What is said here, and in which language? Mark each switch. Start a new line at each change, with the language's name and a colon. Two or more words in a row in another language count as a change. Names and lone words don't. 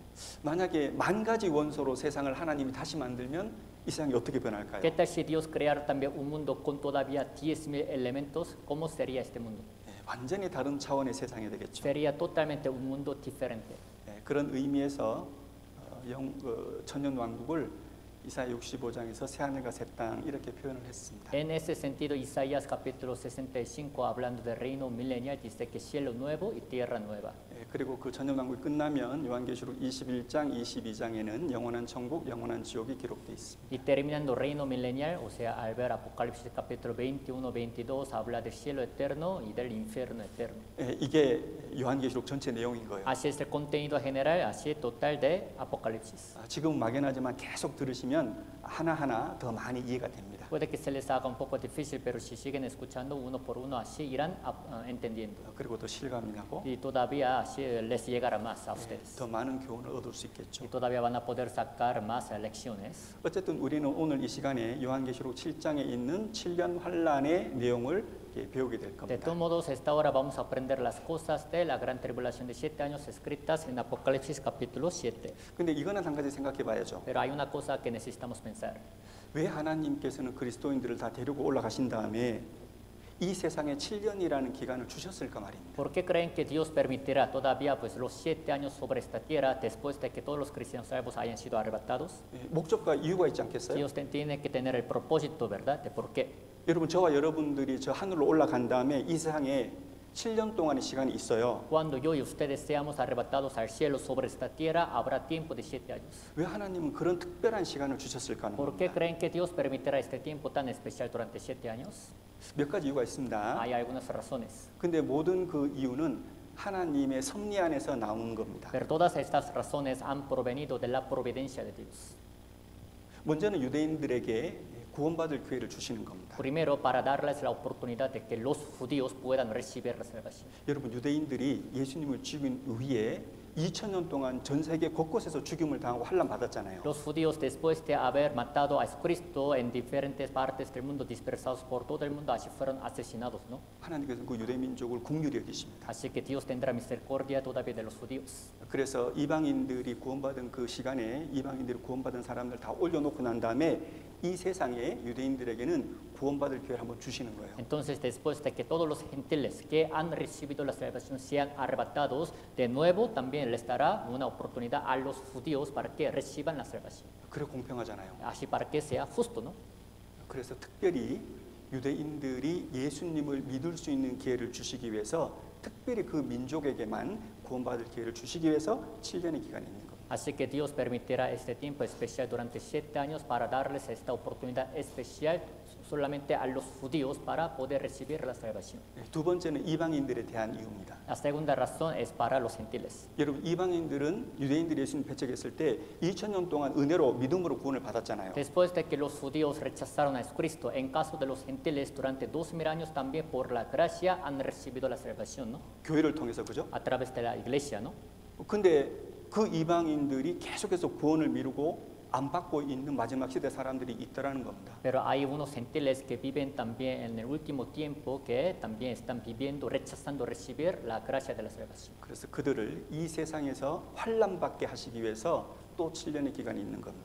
Korean: 만약에 10,000가지 원소로 세상을 하나님이 다시 만들면 이 세상이 어떻게 변할까요?
Spanish: ¿Qué tal si Dios creara también un mundo con todavía 10,000 elementos? ¿Cómo sería este mundo?
Korean: 완전히 다른 차원의 세상이 되겠죠.
Spanish: Sería totalmente un mundo diferente.
Korean: 그런 의미에서 천년 왕국을 이사야 65장에서 새 하늘과 새 땅 이렇게 표현을 했습니다.
Spanish: En ese sentido, Isaías capítulo 65, hablando del reino milenial, dice que cielo nuevo y tierra nueva.
Korean: 그리고 그 천년 왕국이 끝나면 요한계시록 21장, 22장에는 영원한 천국, 영원한 지옥이 기록되어 있습니다.
Spanish: Y terminando reino milenial, o sea, al ver Apocalipsis capítulo 21, 22, habla del cielo eterno y del infierno eterno.
Korean: 이게 요한계시록 전체 내용인 거예요.
Spanish: Así es el contenido general, así total de Apocalipsis.
Korean: 지금 막연하지만 계속 들으시면 하나하나 더 많이 이해가 됩니다.
Spanish: Puede que se les haga un poco difícil, pero si siguen escuchando uno por uno, así irán entendiendo.
Korean: 그리고 더 실감이 나고
Spanish: Y todavía así les llegará más a ustedes.
Korean: 더 많은 교훈을 얻을 수 있겠죠.
Spanish: Y todavía van a poder sacar más lecciones.
Korean: 어쨌든 우리는 오늘 이 시간에 요한계시록 7장에 있는 7년 환란의 내용을 배우게 될
Spanish: De
Korean: 겁니다.
Spanish: todos modos, esta hora vamos a aprender las cosas de la gran tribulación de 7 años escritas en Apocalipsis capítulo 7.
Korean: 근데 이거는 한 가지 생각해 봐야죠.
Spanish: Pero hay una cosa que necesitamos pensar.
Korean: 왜 하나님께서는 그리스도인들을 다 데리고 올라가신 다음에 이 세상에 7년이라는 기간을 주셨을까 말입니다.
Spanish: ¿Por qué creen que Dios permitirá todavía pues, los 7 años sobre esta tierra después de que todos los cristianos salvos hayan sido arrebatados?
Korean: 목적과 이유가 있지 않겠어요?
Spanish: Dios tiene que tener el propósito, ¿verdad? De por qué.
Korean: 여러분 저와 여러분들이 저 하늘로 올라간 다음에 이 세상에 7년 동안의 시간이 있어요.
Spanish: Cuando yo y ustedes seamos arrebatados al cielo sobre esta tierra, habrá tiempo de 7 años.
Korean: 왜 하나님은 그런 특별한 시간을 주셨을까 하는
Spanish: ¿Por qué
Korean: 겁니다.
Spanish: creen que Dios permitirá este tiempo tan especial durante 7 años?
Korean: 몇 가지 이유가 있습니다.
Spanish: Hay algunas razones.
Korean: 근데 모든 그 이유는 하나님의 섭리 안에서 나오는 겁니다.
Spanish: Pero todas estas razones han provenido de la providencia de Dios.
Korean: 먼저는 유대인들에게 구원받을 기회를 주시는 겁니다.
Spanish: Primero, para darles la oportunidad de que los judíos puedan recibir la salvación.
Korean: 여러분 유대인들이 예수님을 죽인 후에 2000년 동안 전 세계 곳곳에서 죽임을 당하고 환난 받았잖아요.
Spanish: Los judíos, después de haber matado a Cristo en diferentes partes del mundo, dispersados por todo el mundo, así fueron asesinados, ¿no?
Korean: 하나님께서 그 유대 민족을 긍휼히 여기십니다.
Spanish: Así que Dios tendrá misericordia todavía de los judíos.
Korean: 그래서 이방인들이 구원받은 그 시간에 이방인들이 구원받은 사람들 다 올려놓고 난 다음에 이 세상에 유대인들에게는 구원받을 기회를 한번 주시는 거예요.
Spanish: Entonces, después de que todos los gentiles que han recibido la salvación sean arrebatados, de nuevo también les dará una oportunidad a los judíos para que reciban la salvación.
Korean: 그래 공평하잖아요.
Spanish: Así para que sea justo, ¿no?
Korean: 그래서 특별히 유대인들이 예수님을 믿을 수 있는 기회를 주시기 위해서 특별히 그 민족에게만 구원받을 기회를 주시기 위해서 7년의 기간이 있는 겁니다.
Spanish: Así que Dios permitirá este tiempo especial durante 7 años para darles esta oportunidad especial solamente a los judíos para poder recibir la salvación.
Korean: 두 번째는 이방인들에 대한 이유입니다.
Spanish: La segunda razón es para los gentiles.
Korean: 여러분 이방인들은 유대인들이 예수님 배척했을 때 2000년 동안 은혜로 믿음으로 구원을 받았잖아요.
Spanish: Después de que los judíos rechazaron a Cristo, en caso de los gentiles durante 2000 años también por la gracia han recibido la salvación, ¿no?
Korean: 교회를 통해서 그죠?
Spanish: A través de la iglesia, ¿no?
Korean: 근데 그 이방인들이 계속해서 구원을 미루고 안 받고 있는 마지막 시대 사람들이 있더라는 겁니다.
Spanish: Pero hay unos gentiles que viven también en el último tiempo que también están viviendo, rechazando recibir la gracia de la salvación.
Korean: 그래서 그들을 이 세상에서 환난받게 하시기 위해서 또 7년의 기간이 있는 겁니다.